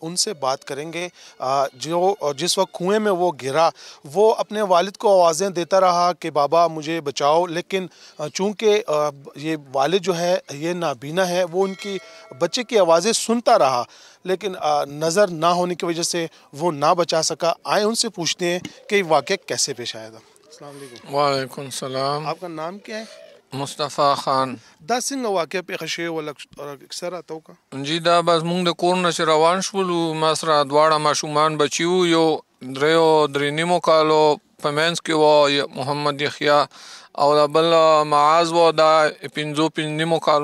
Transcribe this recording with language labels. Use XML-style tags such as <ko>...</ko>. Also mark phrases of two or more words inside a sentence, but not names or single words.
<ur>ان سے بات کریں گے جو جس وقت کنویں میں وہ گرا، وہ اپنے والد کو آوازیں دیتا رہا کہ بابا مجھے بچاؤ، لیکن چونکہ یہ والد جو ہے یہ نابینا ہے، وہ ان کی بچے کی آوازیں سنتا رہا، لیکن نظر نہ ہونے کی وجہ سے وہ نہ بچا سکا. آئے ان سے پوچھتے ہیں کہ یہ واقعہ کیسے پیش آیا تھا.</ur> <ar>السلام علیکم. وعلیکم السلام.</ar> <ur>آپ کا نام کیا ہے؟ مصطفی خان.</ur> <ps>دا څنګه واقع پیښه شوې وه اکثر راته وکړه؟ جی دا بس موږ د کور نه چې روان شولو، ما سره دواړه ماشومان بچي وو، یو 3 کالو په منځ کې و محمد یحییٰ، او د بل معاذ و دا 5 کالو و.</ps>